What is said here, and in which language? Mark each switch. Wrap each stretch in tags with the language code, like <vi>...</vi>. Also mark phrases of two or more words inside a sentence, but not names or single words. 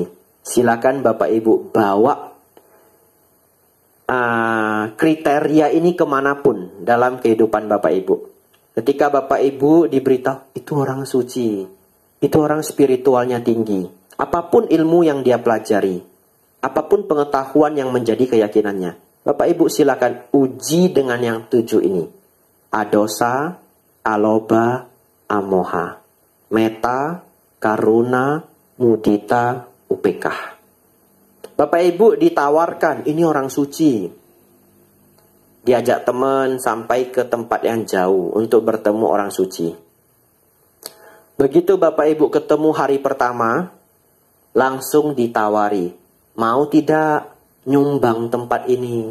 <id>Silakan Bapak Ibu bawa kriteria ini kemanapun dalam kehidupan Bapak Ibu. Ketika Bapak Ibu diberitahu, itu orang suci, itu orang spiritualnya tinggi. Apapun ilmu yang dia pelajari, apapun pengetahuan yang menjadi keyakinannya, Bapak Ibu silakan uji dengan yang 7 ini.</id> <pi>Adosa, aloba, amoha. Meta, karuna, mudita, upekah.</pi> <id>Bapak Ibu ditawarkan, ini orang suci. Diajak teman sampai ke tempat yang jauh untuk bertemu orang suci. Begitu Bapak Ibu ketemu hari pertama, langsung ditawari, mau tidak nyumbang tempat ini?</id>